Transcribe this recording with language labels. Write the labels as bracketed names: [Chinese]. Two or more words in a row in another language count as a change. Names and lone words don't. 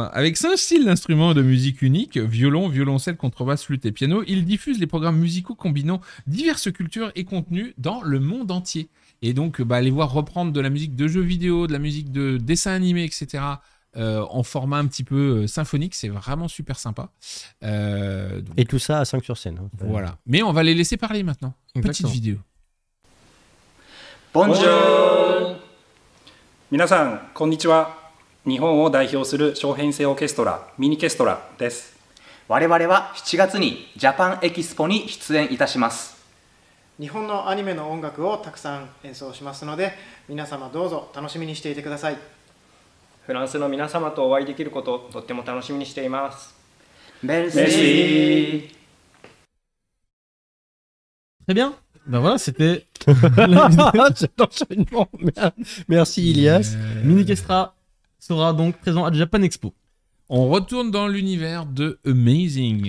[French] Avec 5 styles d'instruments de musique uniques, violon, violoncelle, contrebasse, flûte et piano, il diffuse les programmes musicaux combinant diverses cultures et contenus dans le monde entier. Et donc, les voir reprendre de la musique de jeux vidéo, de la musique de dessins animés, etc., en format un petit peu symphonique, c'est vraiment super sympa. Donc, Et tout ça à 5 sur scène. Hein. voilà. Mais on va les laisser parler maintenant. Petite Exactement. vidéo. [Japanese] ボンジョー皆さんこんにちは。日本を代表する小編成オーケストラミニケストラです。我々は7月にジャパンエキスポに出演いたします。日本のアニメの音楽をたくさん演奏しますので、皆様どうぞ楽しみにしていてください。フランスの皆様とお会いできることをとっても楽しみにしています。メルシ [French] Merci. Très bien. Ben voilà, c'était Cet enchaînement. Merci Ilias. Minikestra sera donc présent à Japan Expo. On retourne dans l'univers de Amazing.